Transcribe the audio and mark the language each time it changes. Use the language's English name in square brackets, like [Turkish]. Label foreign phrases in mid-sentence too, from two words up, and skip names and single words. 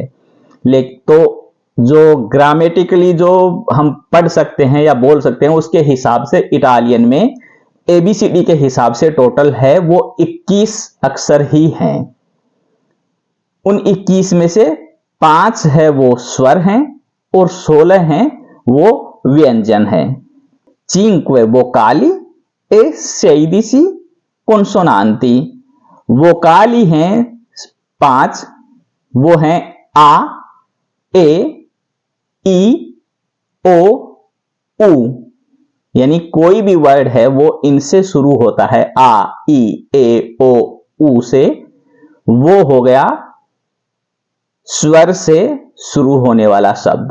[Hindi] लेकिन तो जो ग्रामेटिकली जो हम पढ़ सकते हैं या बोल सकते हैं उसके हिसाब से इटालियन में एबीसीडी के हिसाब से टोटल है वो 21 अक्षर ही हैं। उन 21 में से 5 है वो स्वर हैं और 16 हैं वो व्यंजन हैं। [Italian] Cinque vocali e 16 consonanti। [Hindi] वोकाली हैं 5, वो हैं आ, ए, ई, ओ, उ। यानी कोई भी वर्ड है वो इनसे शुरू होता है, आ, ई, ए, ओ, उ से, वो हो गया स्वर से शुरू होने वाला शब्द।